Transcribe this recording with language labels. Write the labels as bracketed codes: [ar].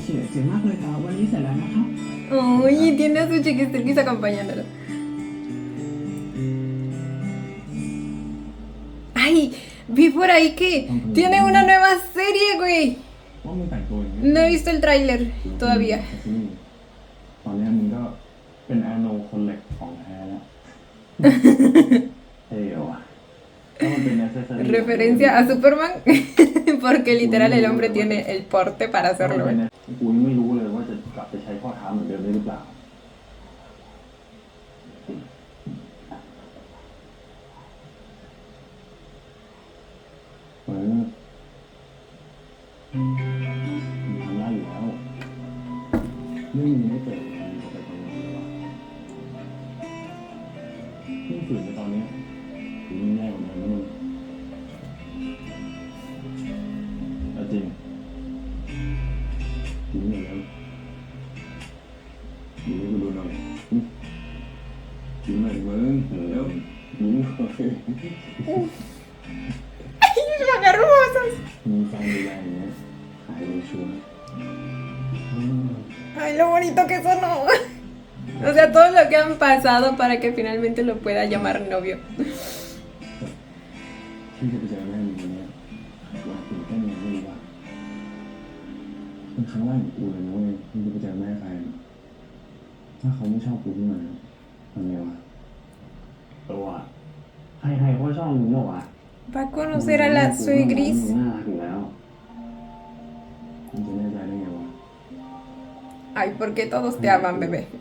[th] เจ๋งมากเลยครับวันนี้เสร็จแล้วนะครับ [es] Ay, tiene a su chiquistriquis acompañándolo. Ay, vi por ahí que tiene una nueva serie, güey. [th] ว่ามึงแต่งตัวอย่างนี้ [es] No he visto el tráiler todavía. [th] ตอนนี้มึงก็เป็นแอนโนคนเหล็กของแท้แล้วเท่ว่ะถ้ามันเป็น accessory [es] Referencia a Superman, porque literal el hombre tiene el porte para [th] ถ้ามัน [es] hacerlo. [th] เป็นกูยังไม่รู้เลยว่าจะกลับไปใช้ข้อเท้าเหมือนเดิมได้หรือเปล่า มึงทำได้อยู่แล้วไม่มีไม่เกิดมีไปตรงนี้หรอยิ่งฝืนไปตอนนี้ยิ่งแย่กว่าเดิมนะมึงเอาจริงยิ้มหน่อยแล้วยิ้มให้กูดูหน่อยยิ้มหน่อยดิมึงเร็วยิ้มหน่อย [es] ¡Ay, son hermosos! [th] มีแฟนดูแลอย่างเงี้ยหายเลยชัวร์ [es] ¡Ay, lo bonito que son! ¿No? O sea, todo lo que han pasado para que finalmente lo pueda llamar novio. [th] ที่จะไปเจอแม่มึงวันเนี้ยว่าตื่นเต้นยังไม่รู้ว่าเป็นครั้งแรกของกูเลยนะเว้ยที่จะไปเจอแม่ใครถ้าเขาไม่ชอบกูขึ้นมาทำไงวะตัวใครๆเขาชอบมึงบอกว่า [es] Va a conocer a la suegris. [th] น่ารักอยู่แล้วมึงจะแน่ใจได้ไงวะ [es] Ay, porque todos te aman, bebé.